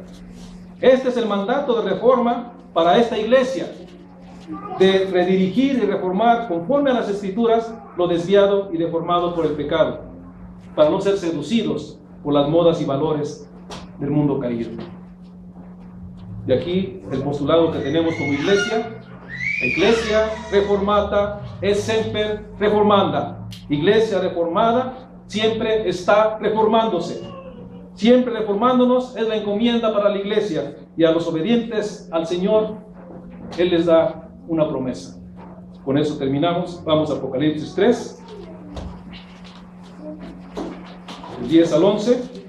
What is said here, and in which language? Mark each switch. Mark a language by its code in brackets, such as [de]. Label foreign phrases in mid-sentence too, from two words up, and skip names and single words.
[es] Este es el mandato de reforma para esta iglesia, de redirigir y reformar conforme a las Escrituras lo desviado y deformado por el pecado, para no ser seducidos por las modas y valores del mundo caído. De aquí el postulado que tenemos como iglesia: [la] Iglesia reformata es semper reformanda. [es] Iglesia reformada siempre está reformándose. Siempre reformándonos es la encomienda para la iglesia, y a los obedientes al Señor Él les da una promesa. Con eso terminamos. Vamos a Apocalipsis 3, del 10 al 11.